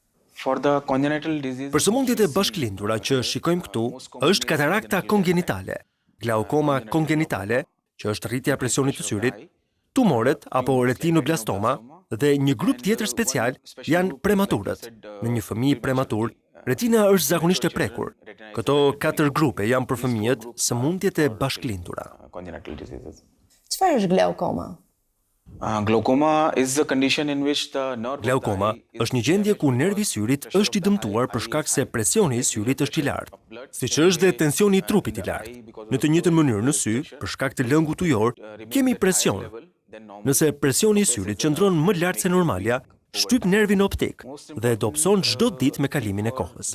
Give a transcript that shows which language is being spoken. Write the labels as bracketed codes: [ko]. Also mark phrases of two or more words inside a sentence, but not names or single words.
[sq] Për sëmundjet e bashkëlindura që shikojmë këtu, është katarakta kongenitale, glaukoma kongenitale, që është rritja e presionit të syrit, tumoret apo retinoblastoma, dhe një grup tjetër special janë prematurët. Në një fëmijë prematur, retina është zakonisht e prekur. Këto 4 grupe janë për fëmijët sëmundjet e bashkëlindura. Çfarë është glaukoma? [en] Glaucoma is the condition in which the nerve [sq] Glaukoma është një gjendje ku nervi i syrit është i dëmtuar për shkak se presioni i syrit është i lartë, siç është dhe tensioni i trupit i lartë. Në të njëjtën mënyrë në sy, për shkak të lëngut ujor, kemi presion. Nëse presioni i syrit qëndron më lart se normalja, shtyp nervin optik dhe dobëson çdo ditë me kalimin e kohës.